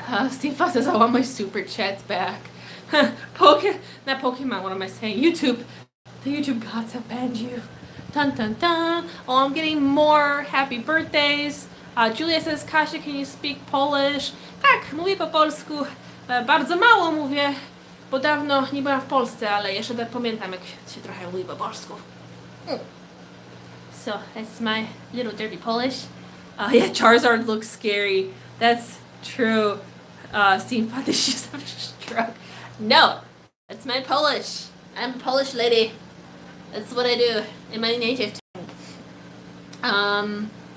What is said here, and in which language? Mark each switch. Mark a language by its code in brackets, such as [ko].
[en] Steve Foss says, I want my super chats back. Not Pokemon, what am I saying? YouTube. The YouTube gods have banned you. Dun dun dun. Oh, I'm getting more happy birthdays. Julia says, Kasia, can you speak Polish? [pl] Tak, mówię po polsku. Bardzo mało mówię, bo dawno nie byłam w Polsce, ale jeszcze tak pamiętam, jak się trochę mówi po polsku. [en] So, that's my little dirty Polish. Yeah, Charizard looks scary. That's true. Steve thought that she's having a stroke. No, that's my Polish. I'm a Polish lady. That's what I do in my native tongue.